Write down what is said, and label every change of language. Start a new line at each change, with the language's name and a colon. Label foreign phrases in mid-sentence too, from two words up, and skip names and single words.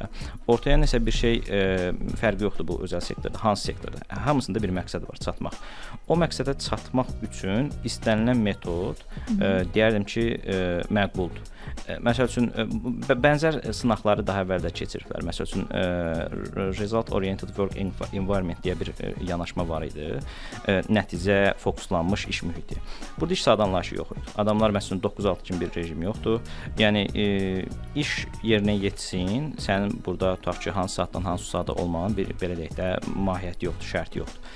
Azerbaijani: Ortaya nəsə bir şey fərqi yoxdur bu özəl sektorda, hansı sektorda. Hamısında bir məqsəd var, çatmaq. O məqsədə çatmaq üçün istənilən metod deyərdim ki, məqbuldur. Məsəl üçün bənzər sınaqları daha əvvəl də keçiriblər. Məsəl üçün
English: result oriented work environment
Azerbaijani: deyə bir yanaşma var idi. Nəticə fokuslanmış iş mühiti. Burada iş saat anlayışı yox idi. Adamlar məsələn 9-6 kimi bir rejim yoxdur. Yəni iş yerinə yetsin, sənin burada tutaq ki, hansı saatdan hansı saata olmağın bir belə deyək də mahiyyəti yoxdur, şərti yoxdur.